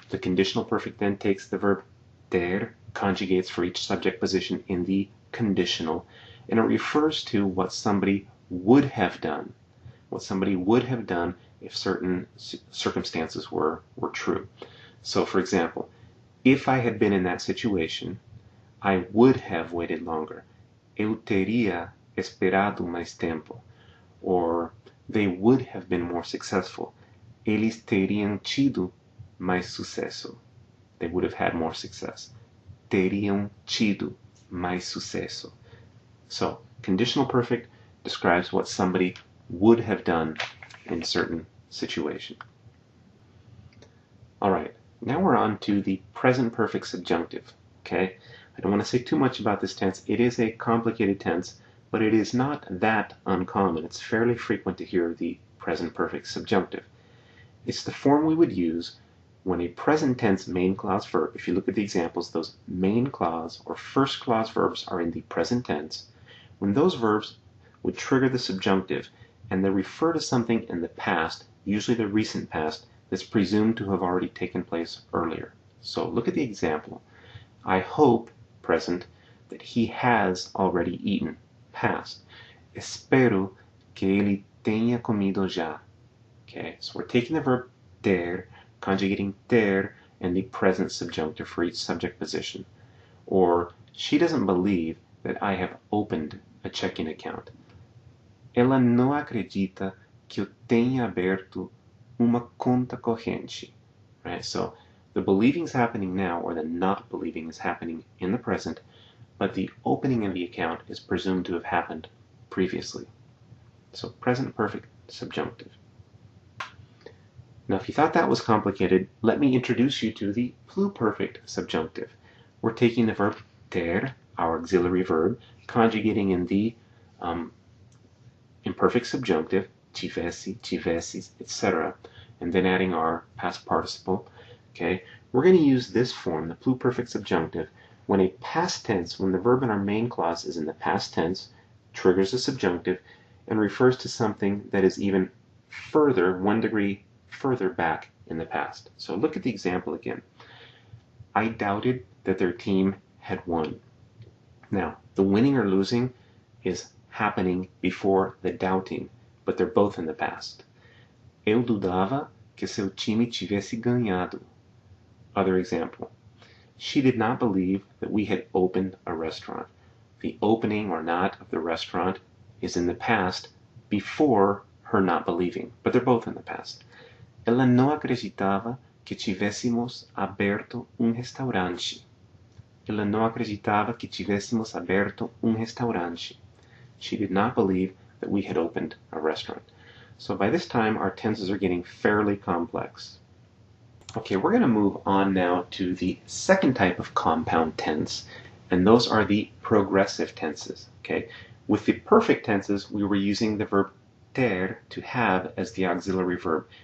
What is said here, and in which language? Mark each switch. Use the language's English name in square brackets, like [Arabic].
[English] The conditional perfect then takes the verb ter, conjugates for each subject position in the conditional, and it refers to what somebody would have done. What somebody would have done if certain circumstances were true. So, for example, if I had been in that situation, I would have waited longer. [Portuguese] Eu teria esperado mais tempo. [English] Or they would have been more successful. [Portuguese] Eles teriam tido mais sucesso. [English] They would have had more success. [Portuguese] Teriam tido mais sucesso. [English] So, conditional perfect describes what somebody would have done in certain situation. All right, now we're on to the present perfect subjunctive. Okay, I don't want to say too much about this tense. It is a complicated tense, but it is not that uncommon. It's fairly frequent to hear the present perfect subjunctive. It's the form we would use when a present tense main clause verb, if you look at the examples, those main clause or first clause verbs are in the present tense. When those verbs would trigger the subjunctive and they refer to something in the past, usually the recent past, that's presumed to have already taken place earlier. So look at the example. I hope, present, that he has already eaten, past. [Portuguese] Espero que ele tenha comido já. [English] Okay, so we're taking the verb ter, conjugating ter, and the present subjunctive for each subject position. Or, she doesn't believe that I have opened a checking account. [Portuguese] Ela não acredita que eu tenha aberto uma conta corrente. [English] Right? So the believing is happening now, or the not believing is happening in the present, but the opening of the account is presumed to have happened previously. So present perfect subjunctive. Now if you thought that was complicated, let me introduce you to the pluperfect subjunctive. We're taking the verb ter, our auxiliary verb, conjugating in the imperfect subjunctive, tivesse, tivesses, etc., and then adding our past participle. Okay, we're going to use this form, the pluperfect subjunctive, when a past tense, when the verb in our main clause is in the past tense, triggers a subjunctive, and refers to something that is even further, 1 degree further back in the past. So look at the example again. I doubted that their team had won. Now, the winning or losing is happening before the doubting, but they're both in the past. [Portuguese] Eu dudava que seu time tivesse ganhado. [English] Other example. She did not believe that we had opened a restaurant. The opening or not of the restaurant is in the past before her not believing, but they're both in the past. [Portuguese] Ela não acreditava que tivéssemos aberto restaurante. Ela não acreditava que tivéssemos aberto restaurante. [English] She did not believe that we had opened a restaurant. So by this time, our tenses are getting fairly complex. Okay, we're going to move on now to the second type of compound tense, and those are the progressive tenses. Okay, with the perfect tenses, we were using the verb ter, to have, as the auxiliary verb.